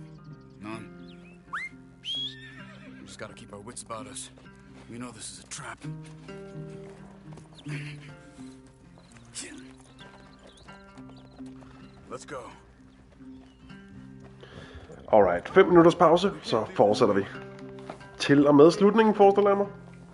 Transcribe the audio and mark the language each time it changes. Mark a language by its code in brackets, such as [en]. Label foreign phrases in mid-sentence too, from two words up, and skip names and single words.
[en] None. We just gotta keep our wits about us. We know this is a trap. Let's go. [da] Alright, 5 minutters pause, så fortsætter vi. Til og med slutningen, forestiller jeg mig.